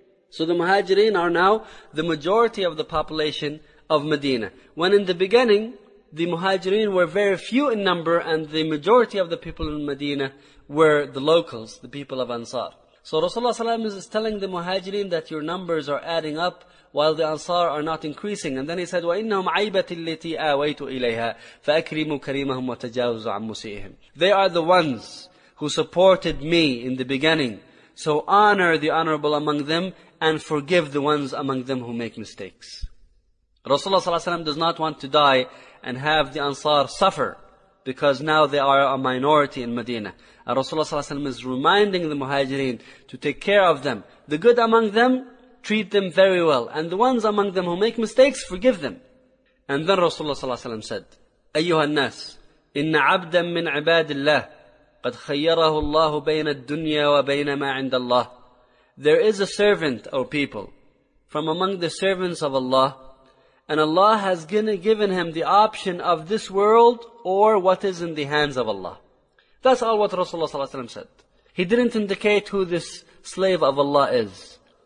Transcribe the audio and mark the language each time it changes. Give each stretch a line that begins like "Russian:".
English: So the Muhajirin are now the majority of the population of Medina. When in the beginning the Muhajirin were very few in number and the majority of the people in Medina were the locals, the people of Ansar. So Rasulullah ﷺ is telling the Muhajirin that your numbers are adding up while the Ansar are not increasing. And then he said,
Arabic: وَإِنَّهُمْ عَيْبَةِ الَّتِي آوَيْتُ إِلَيْهَا فَأَكْرِمُوا كَرِيمَهُمْ وَتَجَاوزُ عَمْ مُسِئِهِمْ.
English: They are the ones who supported me in the beginning. So honor the honorable among them and forgive the ones among them who make mistakes. Rasulullah ﷺ does not want to die and have the Ansar suffer, because now they are a minority in Medina. And Rasulullah ﷺ is reminding the Muhajirin to take care of them. The good among them, treat them very well. And the ones among them who make mistakes, forgive them. And then Rasulullah ﷺ said,
Arabic: أَيُّهَا النَّاسِ إِنَّ عَبْدًا مِّنْ عِبَادِ اللَّهِ قَدْ خَيَّرَهُ اللَّهُ بَيْنَ الدُّنْيَا وَبَيْنَ مَا عِنْدَ اللَّهِ.
English: There is a servant, O people, from among the servants of Allah, and Allah has given him the option of this world or what is in the hands of Allah. That's all what Rasulullah ﷺ said. He didn't indicate who this slave of Allah is.